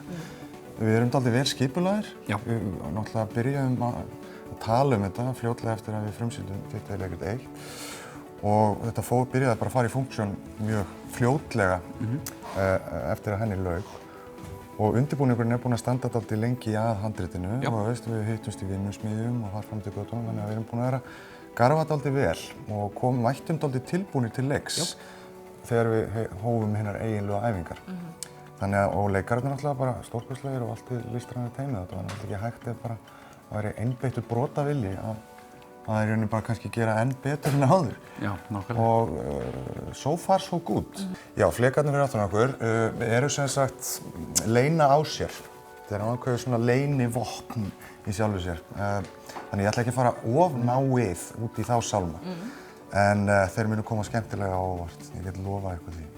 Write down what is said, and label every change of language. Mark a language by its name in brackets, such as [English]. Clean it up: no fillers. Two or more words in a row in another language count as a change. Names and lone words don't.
[Icelandic] Við erum dálítið vel skipulagðir. Við náttúrulega byrjuðum að tala þetta fljótlega eftir að við frumsýndum Þitt leikrit 1 og þetta byrjaði bara að fara í funksjón mjög fljótlega eftir að henni lauk og undirbúningurinn búinn að standa dálítið lengi að handritinu og við hittumst í vinnusmiðjum og þar fram til götunum, þannig að við erum búin að vera garfa dálítið vel og mættum dálítið tilbúnir til leiks þegar við hófum hinar eiginlegu æfingar. Þannig að, og leikararnir náttúrulega bara stórkostlegir og allt í listrænu teymið. Þetta var náttúrulega ekki hægt ef bara að væri einbeittur brotavilji að það í rauninni bara kannski gera enn betur en áður. Já, nákvæmlega. Og [English] so far so good. [Icelandic] Já, flekarnir fyrir aftan okkur eru sem sagt leyna á sér. Þetta ákveðið svona leynivopn í sjálfu sér. Þannig ég ætla ekki að fara of náið út í þá sálma. En þeir munu koma skemmtilega á óvart. Ég get lofað ykkur því.